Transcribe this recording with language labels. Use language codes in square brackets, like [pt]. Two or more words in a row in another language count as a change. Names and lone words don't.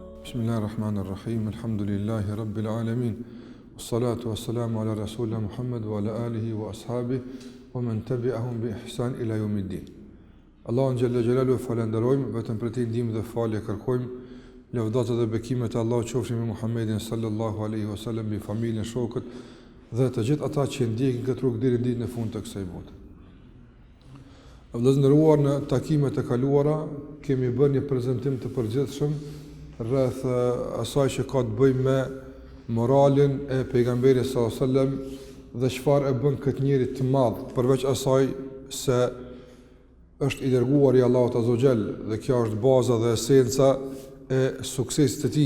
[ar] بسم الله الرحمن الرحيم الحمد لله رب العالمين والصلاة والسلام على رسولنا محمد وعلى آله وأصحابه ومن تبعهم بإحسان إلى يوم الدين. [sq] Allahun [ar] جل جلاله [sq] falenderojmë, vetëm për të ndihmë dhe falje kërkojmë. Lavdata dhe bekimet e Allahut qofshin me Muhammedin [ar] صلى الله عليه وسلم, [sq] me familjen, shokët dhe të gjithë ata që ndjekin këtë rrugë deri në ditën e fundit të kësaj bote. Vëllezëruar, në takimet e kaluara kemi bërë një prezantim të përgjithshëm rreth asaj që ka të bëjë me moralin e pejgamberit [ar] صلى الله عليه وسلم [sq] dhe çfarë e bën këtë njeri të madh, përveç asaj se është i dërguar i Allahut [ar] عز وجل [sq] dhe kjo është baza dhe esenca e suksesit të tij.